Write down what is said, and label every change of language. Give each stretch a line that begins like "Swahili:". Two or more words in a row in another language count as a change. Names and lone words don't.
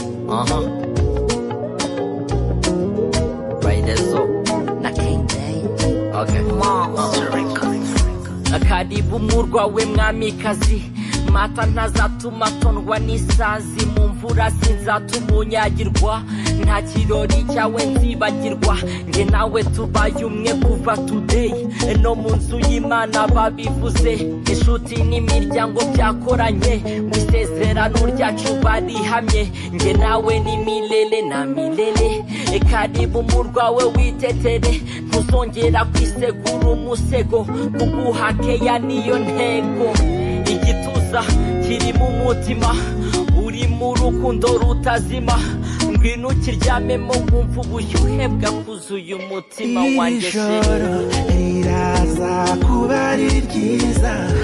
English: Aha. By the Zo. Na King James. Okay. Monster Records.
Kinyarwanda: Karibu murwa we mwamikazi. Mata ntazatuma tondwa n'isazi. Mu mvura sinzatuma unyagirwa. Nta kirori cyawe nzibagirwa. Nge nawe tubaye umwe kuva today. No mu nzu y'Imana babivuze. Inshuti n'imiryango byakoranye. Mu isezerano ryacu barihamye. Nge nawe ni
Swahili: milele na milele.
Kinyarwanda: Karibu murwa we witetere. Ntuzongera kwisegura umusego. Kuguha keya niyo ntego. Igituza kiri mu mutima. Uri mu rukundo rutazima. Ngwino ukiryamemo wumve ubushyuhe bwakuzuye umutima wanjye Iri joro riraza kuba ari ryiza.